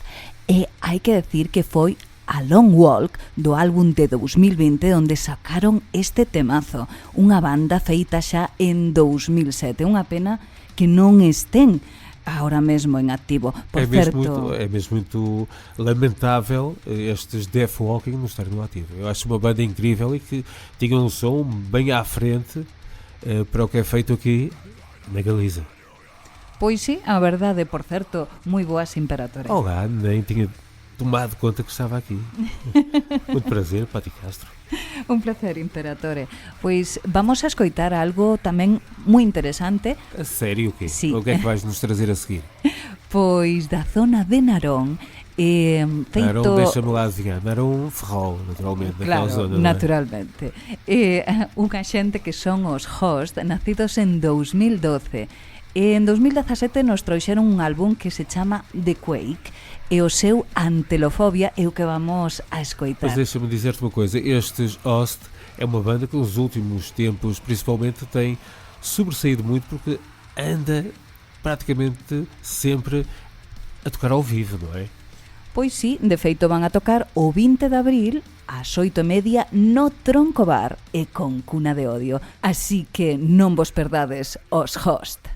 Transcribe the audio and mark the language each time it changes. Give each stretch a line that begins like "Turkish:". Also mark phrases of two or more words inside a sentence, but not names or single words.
Galician: E hai que decir que foi a Long Walk do álbum de 2020 onde sacaron este temazo, unha banda feita xa en 2007. Unha pena que non estén agora mesmo en activo.
Portuguese: Por certo, é mesmo muito lamentável estes Death Walking não estarem no ativo. Eu acho uma banda incrível e que tinha um som bem à frente para o que é feito aqui na Galiza.
Galician: Pois sí, a verdade, por certo, moi boas Imperator.
Portuguese: Olá, nem tinha tomado conta que estava aqui. Muito prazer, Pati Castro.
Galician: Un placer, Imperatore. Pois vamos a escoitar algo tamén moi interesante.
Portuguese: A sério, o quê?
Galician: Sí.
Portuguese: O que é que vais nos trazer a seguir?
Galician: Pois da zona de Narón, feito...
Portuguese: Narón, deixa-me lá adivinhar. Narón Ferrol, naturalmente, naquela claro, zona. naturalmente.
Galician: Unha xente que son os Host, nacidos en 2012. En 2017 nos trouxeron un álbum que se chama The Quake, e o seu Antelofobia é o que vamos a escoitar.
Portuguese: Mas deixa-me dizer-te uma coisa, estes Host é uma banda que nos últimos tempos principalmente tem sobressaído muito porque anda praticamente sempre a tocar ao vivo, não é?
Galician: Pois sí, de feito van a tocar o 20 de abril ás 8:30 no Tronco Bar e con Cuna de Odio. Así que non vos perdades os Host.